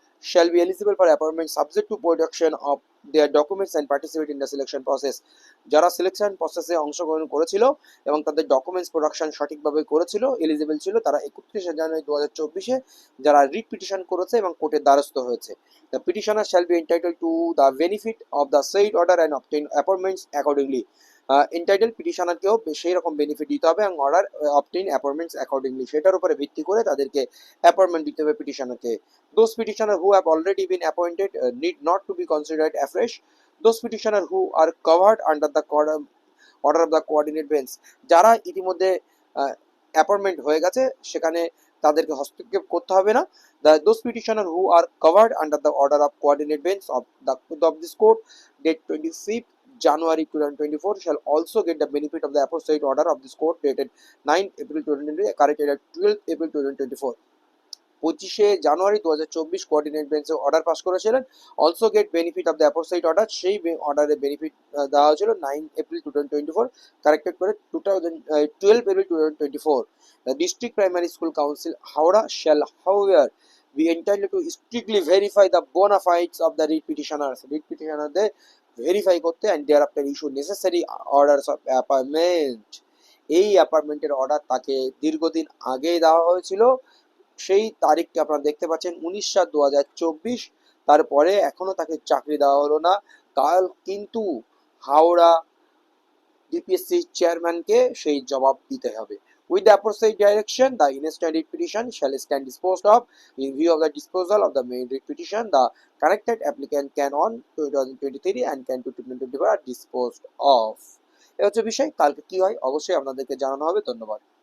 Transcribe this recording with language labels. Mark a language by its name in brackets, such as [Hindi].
[English] shall be eligible for appointment subject to production of their documents and participate in the selection process. [Bangla] যারা selection প্রসেসে অংশগ্রহণ করেছিল এবং তাদের ডকুমেন্টস প্রোডাকশন সঠিকভাবে করেছিল, এলিজিবল ছিল, তারা 31 জানুয়ারি 2024 যারা রিট পিটিশন করেছে এবং কোর্টের দ্বারস্থ হয়েছে। [English] The petitioner shall be entitle to the benefit of the said order and obtain appointments accordingly. [Bangla] Entitle পিটিশনারকেও সেই রকম বেনিফিট দিতে হবে এবং [English] order obtain appointments accordingly, [Bangla] সেটার উপরে ভিত্তি করে তাদেরকে অ্যাপয়েন্টমেন্ট দিতে হবে পিটিশনারকে। [English] Those petitioners who have already been appointed need not to be considered afresh. Those petitioners who are covered under the order of the coordinate bench, [Bangla] যারা ইতিমধ্যে অ্যাপয়েন্টমেন্ট হয়ে গেছে সেখানে তাদেরকে হস্তক্ষেপ করতে হবে না। [English] Those petitioners who are covered under the order of coordinate bench of this court date 25th January 2024 shall also get the benefit of the aforesaid order of this court dated 9 April 2023 corrected at 12 April 2024. [Bangla] 25 January 2024 coordinate বেঞ্চে order pass করেছিলেন, [English] also get benefit of the apposite order, [Bangla] সেই অর্ডারের benefit দেওয়া হয়েছিল 9 April 2024 corrected করে 12 April 2024। [English] the district primary school council Howrah shall however be entitled to strictly verify the bona fides of the writ petitioners, [Bangla] writ পিটিশনারদের verify করতে [English] And thereafter issue necessary orders of appointment. [Bangla] এই অ্যাপয়েন্টমেন্টের order তাকে দীর্ঘদিন আগেই দেওয়া হয়েছিল, সেই তারিখটি আপনারা দেখতে পাচ্ছেন 19/7/2024। তারপরে এখনো তাকে চাকরি দেওয়া হলো না। কাল কিন্তু হাওড়া ডিপিএসসি চেয়ারম্যানকে সেই জবাব দিতে হবে। [English] With the aforesaid direction, the instant writ petition shall stand disposed of. In view of the disposal of the main writ petition, the connected applicant can on 2023 and can 2024 are disposed of. [Bangla] এ হচ্ছে বিষয়। কালকে কি হয় অবশ্যই আপনাদেরকে জানানো হবে। ধন্যবাদ।